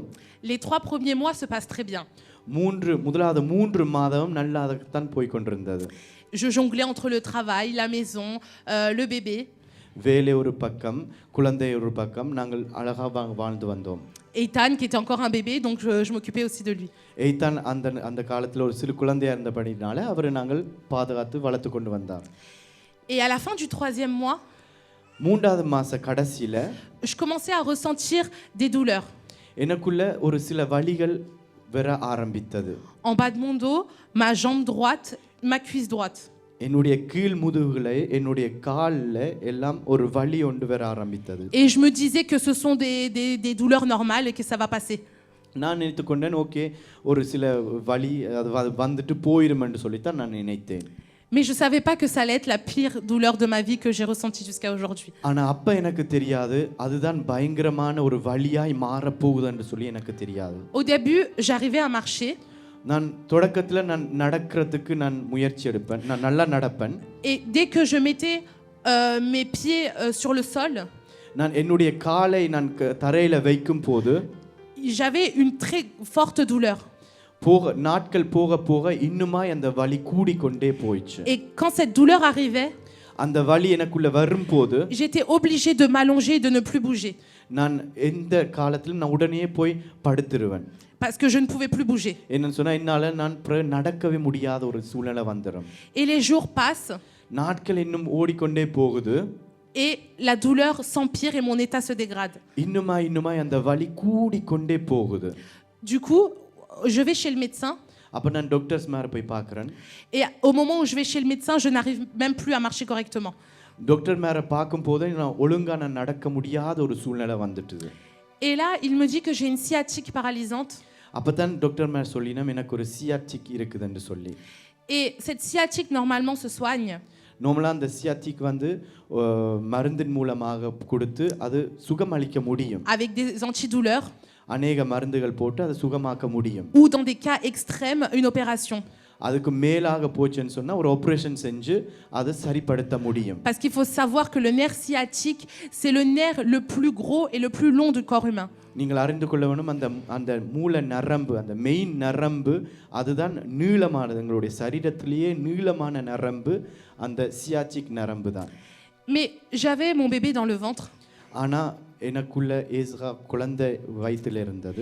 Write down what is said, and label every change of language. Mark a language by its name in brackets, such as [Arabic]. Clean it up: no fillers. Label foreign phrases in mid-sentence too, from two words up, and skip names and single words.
[French] Les 3 premiers mois se passent très bien. [Tamil] முதலாவது 3 மாதம் நல்லாதான் போய் கொண்டிருந்தது. [French] Je jonglais entre le travail, la maison, le bébé. [Tamil] வேலை ஒரு பக்கம், குழந்தை ஒரு பக்கம், நாங்கள் அழகாக வாழ்ந்து வந்தோம். [French] Ethan qui était encore un bébé, donc je m'occupais aussi de lui. [Tamil] எய்தான் அந்த காலத்துல ஒரு சிறு குழந்தையா இருந்தபடினால அவரை நாங்கள் பாதுகாத்து வளர்த்து கொண்டு வந்தார். [French] Et à la fin du 3e mois, [Tamil] மூன்றாவது மாச கடைசியில [French] je commençais à ressentir des douleurs. [Tamil] எனக்குள்ள ஒரு சில வலிகள் வர ஆரம்பித்தது. [French] En bas de mon dos, ma jambe droite, ma cuisse droite. [Tamil] என்னுடைய கீழ் முதுகுல என்னுடைய கால்ல எல்லாம் ஒரு வலி ஒன்று வர ஆரம்பித்தது. [French] Et je me disais que ce sont des douleurs normales et que ça va passer. [Tamil] நான் நினைத்துக் கொண்டேன், ஓகே ஒரு சில வலி அது வந்துட்டு போயிடும் என்று சொல்லித்தான் நான் நினைத்தேன். [French] Mais je savais pas que ça allait être la pire douleur de ma vie que j'ai ressentie jusqu'à aujourd'hui. [Tamil] ஆனா அப்ப எனக்கு தெரியாது அதுதான் பயங்கரமான ஒரு வலியாய் மாற போகுது என்று சொல்லி எனக்கு தெரியாது. [French] Au début, j'arrivais à marcher. [Tamil] நான் தொடக்கத்துல நான் நடக்கிறதுக்கு நான் முயற்சி எடுப்பேன், நான் நல்லா நடப்பேன். [French] Et dès que je mettais mes pieds sur le sol, [Tamil] நான் என்னுடைய காலை நான் தரையில வைக்கும் போது [French] j'avais une très forte douleur. [Tamil] நாட்கள் போக போக இன்னுமாய் அந்த வலி கூடிக்கொண்டே போயிடுச்சு. [French] Et quand cette douleur arrivait, [Tamil] அந்த வலி எனக்குள்ள வரும்போது [French] j'étais obligée de m'allonger et de ne plus bouger. [Tamil] நான் எந்த காலத்திலும் நான் உடனே போய் படுத்துருவேன். [French] Parce que je ne pouvais plus bouger. [Tamil] என்னன்னு சொன்னா என்னால நான் நடக்கவே முடியாத ஒரு சூழ்நிலை வந்துரும். [French] Et les jours passent. [Tamil] நாட்கள் இன்னும் ஓடிக்கொண்டே போகுது. [French] Et la douleur s'empire et mon état se dégrade. [Tamil] இன்னுமாய் அந்த வலி கூடிக்கொண்டே போகுது. [French] Du coup, je vais chez le médecin. [Tamil] அப்ப நான் டாக்டர்ஸ் மேல போய் பார்க்கறேன். [French] Et au moment où je vais chez le médecin, je n'arrive même plus à marcher correctement. [Tamil] டாக்டர் மேல பாக்கும்போது நான் ஒழுங்கா நடக்க முடியாத ஒரு சூழ்நிலை வந்துட்டுது. [French] Et là, il me dit que j'ai une sciatique paralysante. [Tamil] அப்பதான் டாக்டர் மேல சொல்லினா எனக்கு ஒரு சியாட்டிக் இருக்குதுன்னு சொல்லி. [French] Et cette sciatique normalement se soigne. [Tamil] நார்மலா அந்த சியாட்டிக் மருந்தின் மூலமாக கொடுத்து அது சுகமளிக்க முடியும். [French] Avec des antidouleurs. [Tamil] அநேக மருந்துகள் போட்டு அது சுகமாக்க முடியும். [French] Ou dans des cas extrêmes, une opération. [Tamil] அதுக்கு மேலாக போச்சுன்னு சொன்னா ஒரு ஆபரேஷன் செஞ்சு அதை சரிப்படுத்த முடியும். [French] Parce qu'il faut savoir que le nerf sciatique, c'est le nerf le plus gros et le plus long du corps humain. [Tamil] நீங்கள் அறிந்து கொள்ள வேண்டும் அந்த மூல நரம்பு, அந்த மெயின் நரம்பு அதுதான் நீளமானது. எங்களுடைய சரீரத்திலேயே நீளமான நரம்பு அந்த சியாட்டிக் நரம்பு தான். [French] Mais j'avais mon bébé dans le ventre. [Tamil] ஆனா எனக்குள்ள எஸ்ரா குழந்தை வயிற்றில் இருந்தது.